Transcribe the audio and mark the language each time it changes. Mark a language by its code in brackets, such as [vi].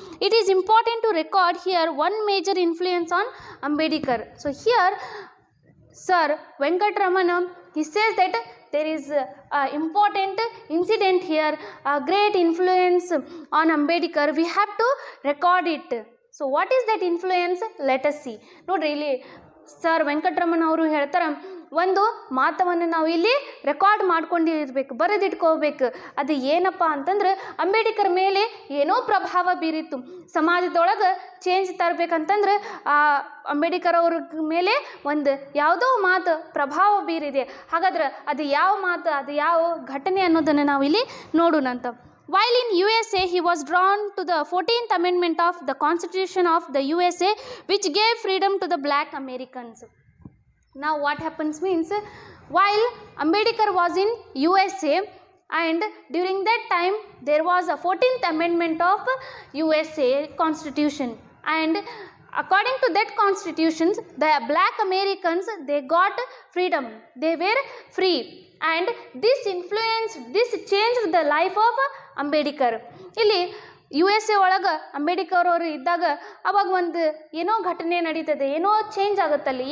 [en] It is important to record here one major influence on Ambedkar. So here Sir Venkatramana, he says that there is an important incident here, a great influence on Ambedkar. We have to record it. So what is that influence? Let us see. [kn] ನೋಡ್ರಿ, ಇಲ್ಲಿ sir Venkataramana ಅವರು ಹೇಳ್ತಾರೆ, ಒಂದು ಮಾತವನ್ನು ನಾವು ಇಲ್ಲಿ record ಮಾಡ್ಕೊಂಡಿರ್ಬೇಕು, ಬರೆದಿಟ್ಕೋಬೇಕು. ಅದು ಏನಪ್ಪ ಅಂತಂದ್ರೆ, ಅಂಬೇಡ್ಕರ್ ಮೇಲೆ ಏನೋ ಪ್ರಭಾವ ಬೀರಿತ್ತು. ಸಮಾಜದೊಳಗೆ ಚೇಂಜ್ ತರಬೇಕಂತಂದ್ರೆ ಆ ಅಂಬೇಡ್ಕರ್ ಅವ್ರ ಮೇಲೆ ಒಂದು ಯಾವುದೋ ಮಾತು ಪ್ರಭಾವ ಬೀರಿದೆ. ಹಾಗಾದ್ರೆ ಅದು ಯಾವ ಮಾತು, ಅದು ಯಾವ ಘಟನೆ ಅನ್ನೋದನ್ನು ನಾವು ಇಲ್ಲಿ ನೋಡೋಣಂತ. [en] While in USA, he was drawn to the 14th Amendment of the Constitution of the USA, which gave freedom to the black Americans. Now what happens means, while Ambedkar was in USA, and during that time there was a 14th Amendment of USA Constitution, and according to that constitution, the black Americans, they got freedom, they were free, and this changed the life of Ambedkar. [kn] ಇಲ್ಲಿ USA ಒಳಗೆ ಅಂಬೇಡ್ಕರ್ ಅವರು ಇದ್ದಾಗ ಅವಾಗ ಒಂದು ಏನೋ ಘಟನೆ ನಡೀತದೆ, ಏನೋ ಚೇಂಜ್ ಆಗುತ್ತಲ್ಲಿ.